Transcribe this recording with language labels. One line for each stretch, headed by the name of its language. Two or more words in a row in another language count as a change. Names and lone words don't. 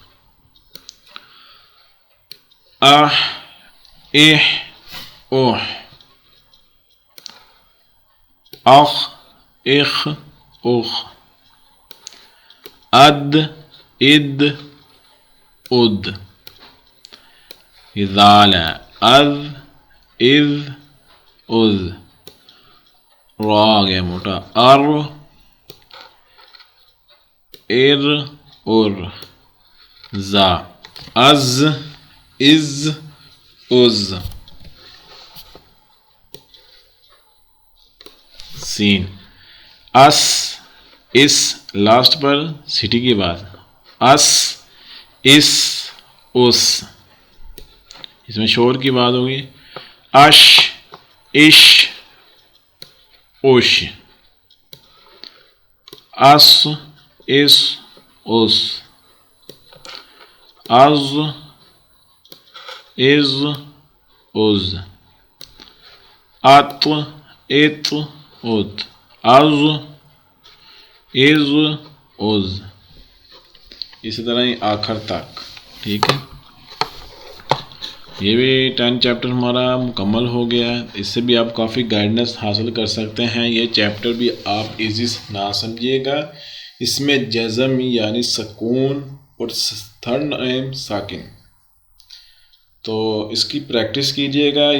Arabic: اح اح اوح. اخ اخ اخ. اد اد اد. ذال از از از.
Urdu: را آ گیا موٹا،
Arabic: ار ار ار. زا از از از.
Urdu: سین اس اس، لاسٹ پر سٹی کی بات،
Arabic: اس اس اس.
Urdu: اس میں شور کی بات ہوگی.
Arabic: اش اش اوش. اس اس اس. از از از. ات ات ات. از از از.
Urdu: اسی طرح ہی آخر تک. ٹھیک ہے، یہ بھی 10 چیپٹر ہمارا مکمل ہو گیا ہے. اس سے بھی آپ کافی گائیڈنس حاصل کر سکتے ہیں. یہ چیپٹر بھی آپ ایزی نہ سمجھیے گا. اس میں جزم یعنی سکون اور
English: third name
Urdu: ساکن، تو اس کی پریکٹس کیجیے گا.